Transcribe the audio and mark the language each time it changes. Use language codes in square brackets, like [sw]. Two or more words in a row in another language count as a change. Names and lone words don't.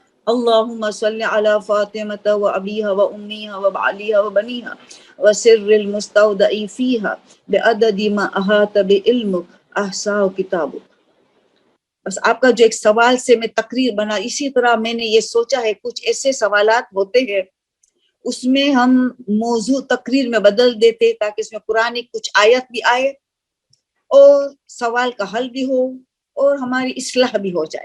[ar] اللہم صلی علی فاطمۃ و ابیہا و امیہا و بعلیہا و بنیہا و سر المستودع فیہا بعدد ما احاط بعلم احصاہ کتاب. [ur] بس آپ کا جو ایک سوال سے میں تقریر بنا، اسی طرح میں نے یہ سوچا ہے کچھ ایسے سوالات ہوتے ہیں اس میں ہم موضوع تقریر میں بدل دیتے تاکہ اس میں قرآن کچھ آیت بھی آئے اور سوال کا حل بھی ہو اور ہماری اصلاح بھی ہو جائے.